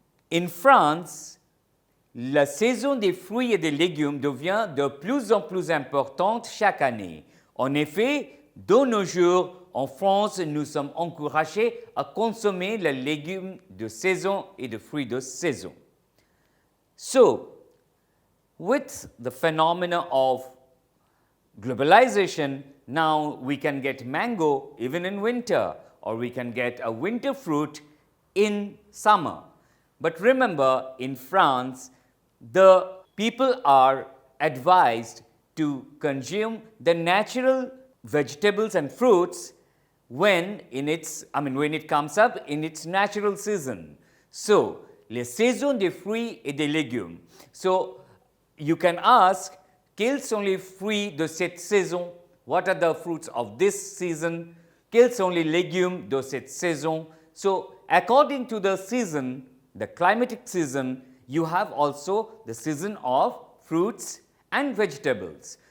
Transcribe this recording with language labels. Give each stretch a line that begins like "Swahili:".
English: In France,
French: la saison des fruits et des légumes devient de plus en plus importante chaque année. En effet, de nos jours, en France, nous sommes encouragés à consommer les légumes de saison et de fruits de saison.
English: So, with the phenomena of globalization, now we can get mango even in winter, or we can get a winter fruit in summer. But remember, in France, the people are advised to consume the natural vegetables and fruits when when it comes up in its natural season.
French: So, les saisons des fruits et des légumes.
English: So, you can ask,
French: quels sont les fruits de cette saison?
English: What are the fruits of this season?
French: Quels sont les légumes de cette saison?
English: So, according to the season, the climatic season, you have also the season of fruits and vegetables.